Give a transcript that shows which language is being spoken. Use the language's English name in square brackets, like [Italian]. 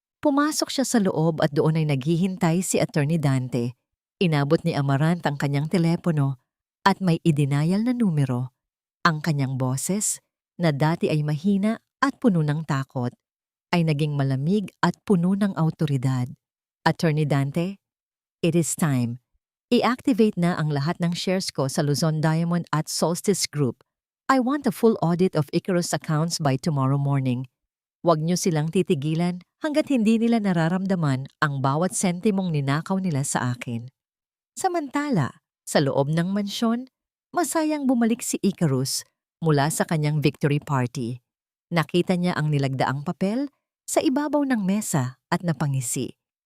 [Filipino] Pumasok siya sa loob at doon ay naghihintay si Attorney Dante. Inabot ni Amaranth ang kanyang telepono at may idinayal na numero. Ang kanyang boses, na dati ay mahina at puno ng takot, ay naging malamig at puno ng awtoridad. Attorney Dante, [English] it is time. [Filipino] I-activate na ang lahat ng shares ko sa Luzon Diamond at Solstice Group. [English] I want a full audit of Icarus accounts by tomorrow morning. [Filipino] Huwag niyo silang titigilan hanggat hindi nila nararamdaman ang bawat sentimong ninakaw nila sa akin. Samantala, sa loob ng mansyon, masayang bumalik si Icarus mula sa kanyang victory party. Nakita niya ang nilagdaang papel sa ibabaw ng mesa at napangisi.